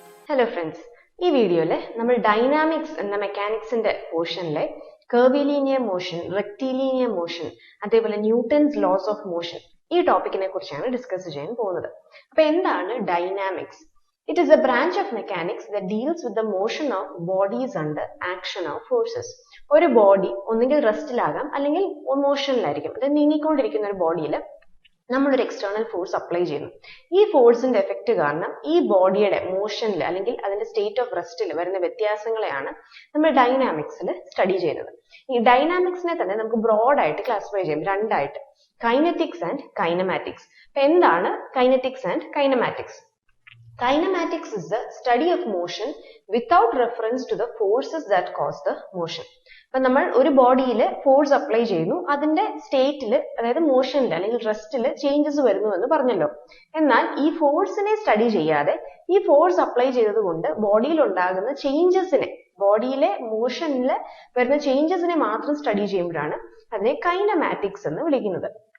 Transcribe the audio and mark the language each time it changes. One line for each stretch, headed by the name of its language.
English: Hello friends,
Malayalam: ഈ വീഡിയോയിൽ നമ്മൾ ഡൈനാമിക്സ് എന്ന മെക്കാനിക്സിന്റെ പോർഷനിലെ curvilinear motion, rectilinear motion, അതേപോലെ ന്യൂട്ടൺസ് ലോസ് ഓഫ് മോഷൻ ഈ ടോപ്പിക്കിനെ കുറിച്ചാണ് ഡിസ്കസ് ചെയ്യാൻ പോകുന്നത്. അപ്പോൾ എന്താണ് dynamics?
English: It is a branch of mechanics that deals with the motion of bodies under action of forces.
Malayalam: ഒരു ബോഡി ഒന്നുകിൽ റെസ്റ്റിലാകാം അല്ലെങ്കിൽ മോഷനിലായിരിക്കും. അത് നീങ്ങിക്കൊണ്ടിരിക്കുന്ന ഒരു ബോഡിയിൽ നമ്മളൊരു എക്സ്റ്റേണൽ ഫോഴ്സ് അപ്ലൈ ചെയ്യുന്നു. ഈ ഫോഴ്സിന്റെ എഫക്റ്റ് കാരണം ഈ ബോഡിയുടെ മോഷനിൽ അല്ലെങ്കിൽ അതിന്റെ സ്റ്റേറ്റ് ഓഫ് റെസ്റ്റിൽ വരുന്ന വ്യത്യാസങ്ങളെയാണ് നമ്മൾ ഡൈനാമിക്സിൽ സ്റ്റഡി ചെയ്യുന്നത്. ഈ ഡൈനാമിക്സിനെ തന്നെ നമുക്ക് ബ്രോഡായിട്ട് ക്ലാസിഫൈ ചെയ്യാം രണ്ടായിട്ട്, കൈനറ്റിക്സ് ആൻഡ് കൈനമാറ്റിക്സ്. അപ്പൊ എന്താണ് kinetics and kinematics?
English: Kinematics is the study of motion without reference to the forces that cause the motion.
Malayalam: അപ്പോൾ നമ്മൾ ഒരു ബോഡിയിൽ ഫോഴ്സ് അപ്ലൈ ചെയ്യുന്നു, അതിന്റെ സ്റ്റേറ്റിൽ അതായത് മോഷനിൽ അല്ലെങ്കിൽ റെസ്റ്റിൽ ചേഞ്ചസ് വരുന്നു എന്ന് പറഞ്ഞല്ലോ. എന്നാൽ ഈ ഫോഴ്സിനെ സ്റ്റഡി ചെയ്യാതെ ഈ ഫോഴ്സ് അപ്ലൈ ചെയ്തതുകൊണ്ട് ബോഡിയിൽ ഉണ്ടാകുന്ന ചേഞ്ചസിനെ, ബോഡിയിലെ മോഷനിൽ വരുന്ന ചേഞ്ചസിനെ മാത്രം സ്റ്റഡി ചെയ്യുമ്പോഴാണ് അതിനെ കൈനമാറ്റിക്സ് എന്ന് വിളിക്കുന്നത്.